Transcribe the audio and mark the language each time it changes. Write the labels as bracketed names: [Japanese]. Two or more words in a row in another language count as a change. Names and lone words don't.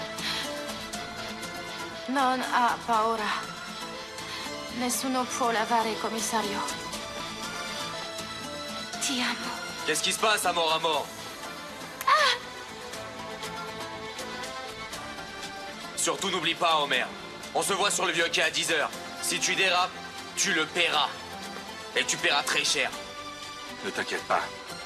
[Italian] Non ha paura. Nessuno può lavare, commissario. Ti amo. [French] Qu'est-ce qui se passe à mort? Surtout n'oublie pas, Homer. On se voit sur le vieux quai à 10h. Si tu dérapes, tu le paieras. Et tu paieras très cher. Ne t'inquiète pas.